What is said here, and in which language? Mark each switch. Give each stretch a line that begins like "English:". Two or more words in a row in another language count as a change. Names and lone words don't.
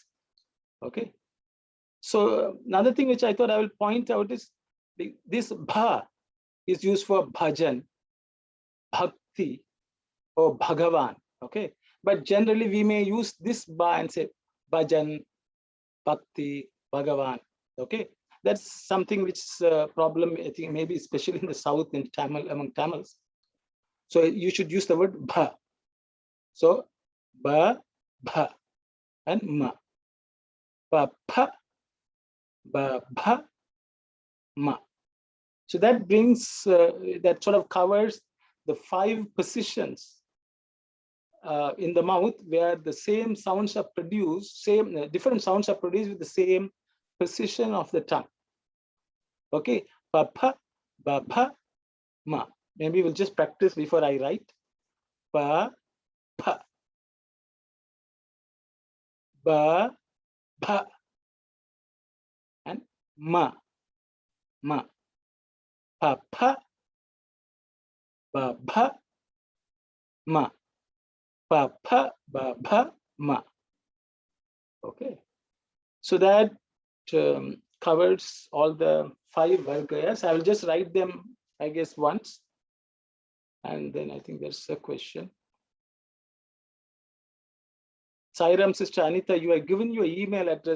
English: Okay, so another thing which I thought I will point out is this bha is used for bhajan, bhakti, or bhagavan. Okay, but generally we may use this ba and say bhajan, bhakti, bhagavan. Okay, that's something which is a problem, I think, maybe especially in the south in Tamil, among Tamils. So you should use the word bha. So ba, bha, and ma. Ba, bha, ba, bha, ma. So that brings, that sort of covers the 5 positions in the mouth where the same sounds are produced, different sounds are produced with the same position of the tongue. Okay, ba, bha, ba, bha, ma. Maybe we'll just practice before I write. Ba, bha, ba, bha, and ma, ma. Pa, pa, ba, bha, ma. Pa, pa, ba, bha, ma. Okay, so that covers all the 5 vargas. I will just write them, I guess, once. And then I think there's a question. Sairam, Sister Anita, you are given your email address.